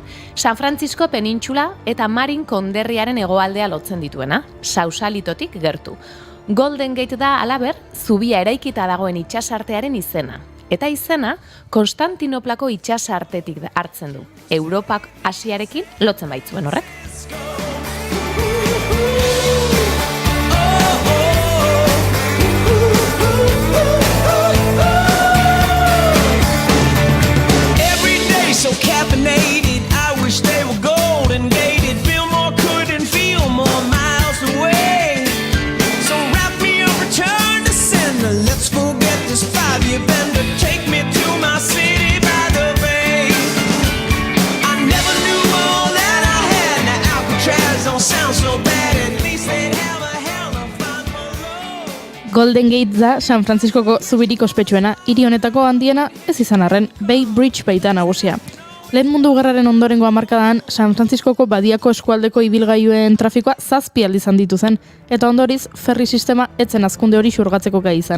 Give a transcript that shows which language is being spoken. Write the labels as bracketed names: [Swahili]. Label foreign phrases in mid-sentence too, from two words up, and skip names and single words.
[Basque] San Francisco penintxula eta Marin konderriaren hegoaldea lotzen dituena, Sausalitotik gertu. Golden Gate da halaber, zubia eraikita dagoen itsasartearen izena. Eta izena, Konstantinoplako itsasartetik hartzen du. Europak Asiarekin lotzen baitzuen horrek. [English] So caffeinated, I wish they were golden gated. Fillmore couldn't feel more miles away. So wrap me a return to sender. Let's forget this 5-year bender. Take me to my city by the bay. I never knew all that I had. Now Alcatraz don't sound so bad. At least they'd have a hell of fun below. [Basque] Golden Gate da San Franciscoko zubirik ospetsuena, hiri honetako handiena ez izan arren, Bay Bridge baita nagusia. Lehen Mundu Gerraren ondorengo hamarkadan, San Franciscoko badiako eskualdeko ibilgailuen trafikoa 7 aldiz handitu zen, eta ondoriz, ferri sistema etzen hazkunde hori xurgatzeko gai izan.